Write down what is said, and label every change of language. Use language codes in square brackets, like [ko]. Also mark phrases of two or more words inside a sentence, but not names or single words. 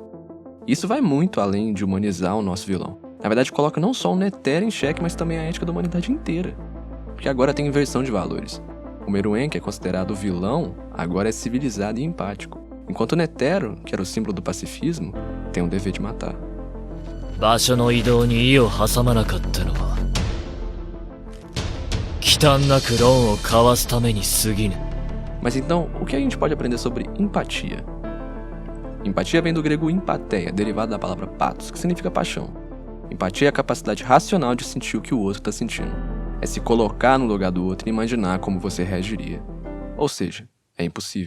[pt] Isso vai muito além de humanizar o nosso vilão. Na verdade, coloca não só o Netero em xeque, mas também a ética da humanidade inteira. Porque agora tem inversão de valores. O Meruem, que é considerado o vilão, agora é civilizado e empático. Enquanto o Netero, que era o símbolo do pacifismo, tem o dever de matar. [ja] 場所の移動に意を挟まなかったのは忌憚なく論を交わすために過ぎぬ [pt] Mas então, o que a gente pode aprender sobre empatia? Empatia vem do grego empatheia, derivado da palavra pathos, que significa paixão. Empatia é a capacidade racional de sentir o que o outro está sentindo. É se colocar no lugar do outro e imaginar como você reagiria. Ou seja, é impossível.